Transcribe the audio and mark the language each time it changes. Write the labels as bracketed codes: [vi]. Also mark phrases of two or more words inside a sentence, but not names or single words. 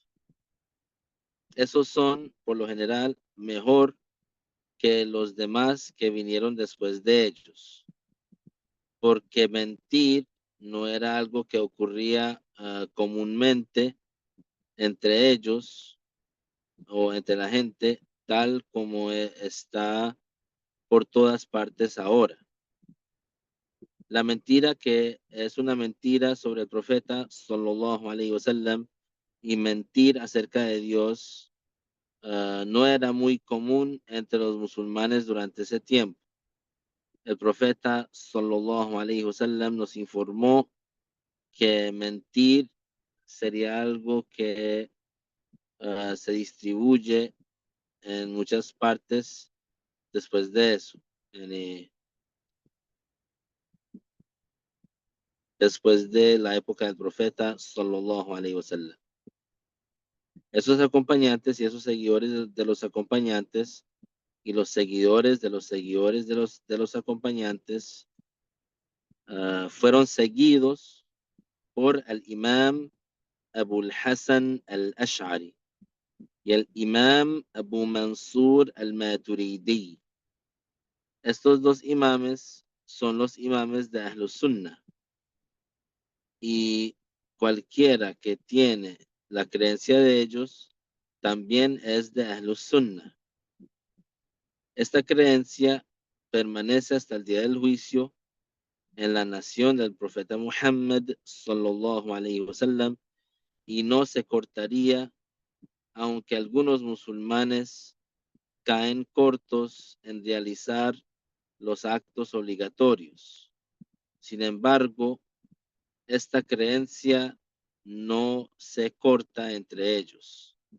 [es] Esos son, por lo general, mejor que los demás que vinieron después de ellos, porque mentir no era algo que ocurría comúnmente entre ellos o entre la gente, tal como está por todas partes ahora. La mentira que es una mentira sobre el profeta, [ar] صلى الله عليه وسلم, [es] y mentir acerca de Dios no era muy común entre los musulmanes durante ese tiempo. El profeta [ar] صلى الله عليه وسلم [es] nos informó que mentir sería algo que se distribuye en muchas partes después de eso, después de la época del profeta [ar] صلى الله عليه وسلم. [es] Esos acompañantes y esos seguidores de los acompañantes y los seguidores de los seguidores de los acompañantes fueron seguidos por el imam Abu al-Hasan al-Ash'ari y el imam Abu Mansur al-Maturidi. Estos dos imames son los imames de [ar] أهل السنة, [es] y cualquiera que tiene la creencia de ellos también es de [ar] أهل السنة. [es] Esta creencia permanece hasta el día del juicio en la nación del profeta Muhammad [ar] صلى الله عليه وسلم [es] y no se cortaría aunque algunos musulmanes caen cortos en realizar los actos obligatorios. Sin embargo, esta creencia no se corta entre ellos.